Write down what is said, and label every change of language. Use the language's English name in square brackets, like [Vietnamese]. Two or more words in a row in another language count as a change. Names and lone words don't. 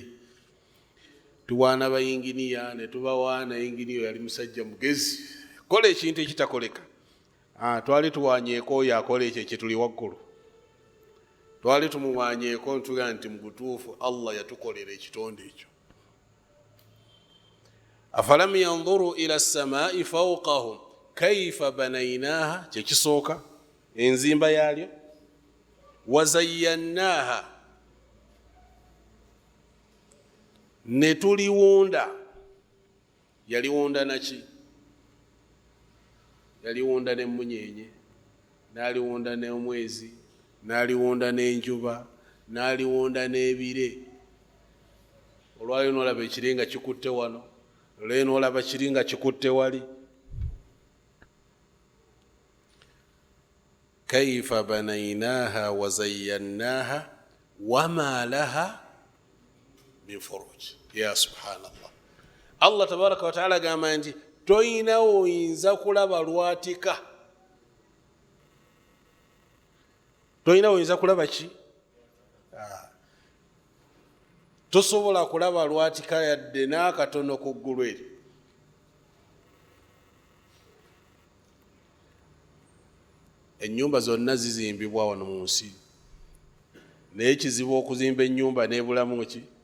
[Ganda] Tuwaana bayinginiya ne tubawaana yinginiyo yali musajja mugezi kola ekintu ekitakoleka. Twali tuwanyeeko oyo akola ekyo kyetuli waggulu, twali tumuwanyeeko ntuga nti mu butuufu Allah yatukolera ekitonde ekyo. [Arabic] أفلم ينظروا إلى السماء فوقهم كيف بنيناها, [Ganda] kyekisooka enzimba yaalyo. Wazayyannaha, ne tuliwonda. Yaliwonda naki? Yaliwonda n'emmunyenye, n'aliwonda n'omwezi, n'aliwonda n'enjuba, n'aliwonda n'ebire. Olwali n'olaba ekire nga kikutte wano, olwali n'olaba kiri nga kikutte wali. [Arabic] كيف بنيناها وزيناها وما لها من فروج. يا سبحان الله، الله تبارك وتعالى [Ganda] agamba nti toyina oyinza kulaba lwatika. Toyina oyinza kulaba ki? Tosobola kulaba lwatika yadde n'akatono ku ggulu eri. Ennyumba zonna zizimbibwa wano mu nsi, naye kizibu okuzimba ennyumba n'ebulamu ki?